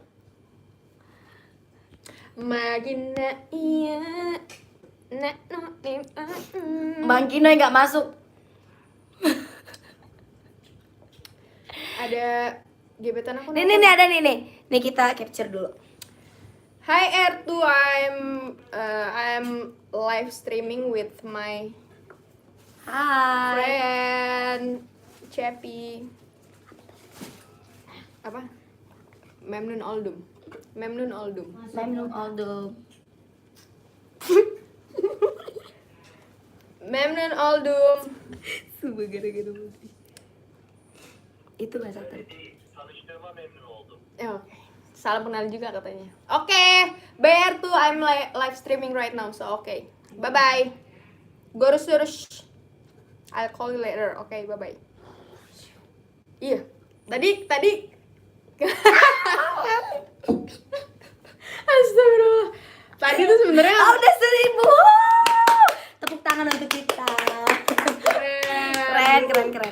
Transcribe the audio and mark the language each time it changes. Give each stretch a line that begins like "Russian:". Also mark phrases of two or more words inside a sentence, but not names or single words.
Indonesian: Magina iya. Bang Kino enggak masuk. Ada gebetan aku. Nih ada nih. Nih kita capture dulu.
English: Hi R2, I'm live streaming with my
Indonesian: Hai.
English: friend Cepi. Apa?
Turkish: Memnun Oldum. Memnun Oldum. Memnun Oldum.
Indonesian: Sumpah gara-gara musik. Itu bahasa Turki.
Turkish: Tanıştığıma memnun oldum.
Indonesian: Oke. Salam kenal juga katanya.
English: Oke, BR2 I'm live streaming right now, so okay. Bye bye. Gorus. I'll call you later. Oke, bye bye.
Indonesian: Iya. Tadi. Astagfirullah. Tadi tuh sebenarnya Udah 1000. Tepuk tangan untuk kita. Keren.